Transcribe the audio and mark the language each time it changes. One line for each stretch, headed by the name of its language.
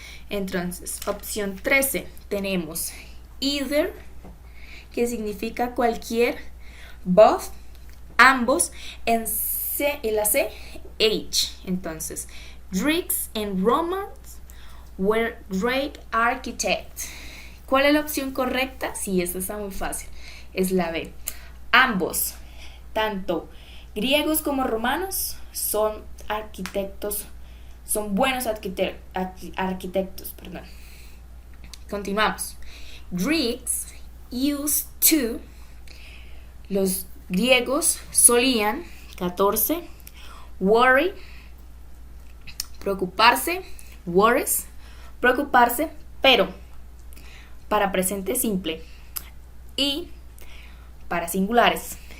Spanish: Entonces, opción 13, tenemos either, que significa cualquier, both, ambos, en la C, H.
English: Entonces, Greeks and Romans were great architects.
Spanish: ¿Cuál es la opción correcta? Sí, esta está muy fácil. Es la B. Ambos, tanto griegos como romanos, son arquitectos, son buenos arquitectos. Continuamos.
English: Greeks used to,
Spanish: los griegos solían, 14, worry, preocuparse, worries, preocuparse, pero para presente simple y para singulares.